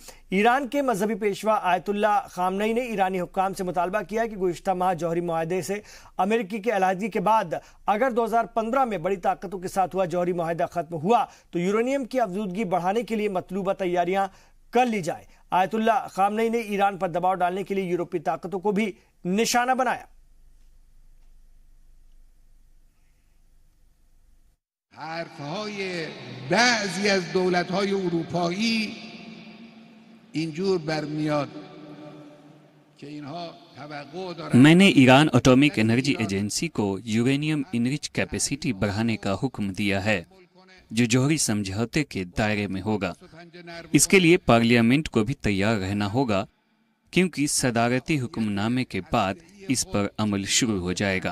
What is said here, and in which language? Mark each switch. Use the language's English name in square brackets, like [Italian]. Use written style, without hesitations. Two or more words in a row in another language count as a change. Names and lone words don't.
[Hindi] ईरान के मजहबी पेशवा आयतुल्लाह खामनई ने ईरानी हुक्काम से मुतालबा किया कि गुज़िश्ता माह जौहरी मुआहदे से अमेरिकी के अलहदगी के बाद अगर 2015 में बड़ी ताकतों के साथ हुआ जौहरी मुआहदा खत्म हुआ तो यूरेनियम की अफजूदगी बढ़ाने के लिए मतलूबा तैयारियां कर ली जाए। आयतुल्लाह खामनई ने ईरान पर दबाव डालने के लिए यूरोपीय ताकतों को भी निशाना बनाया। [Persian] حرفهای بعضی از دولت‌های اروپایی اینجور برمیاد که اینها توقع دارند। [Hindi] मैंने ईरान एटॉमिक एनर्जी एजेंसी को यूरेनियम [English] enrich capacity [Hindi] बढ़ाने का हुक्म दिया है जो जौहरी समझौते के दायरे में होगा। इसके लिए पार्लियामेंट को भी तैयार रहना होगा क्योंकि सदारती हुक्मनामे के बाद इस पर अमल शुरू हो जाएगा।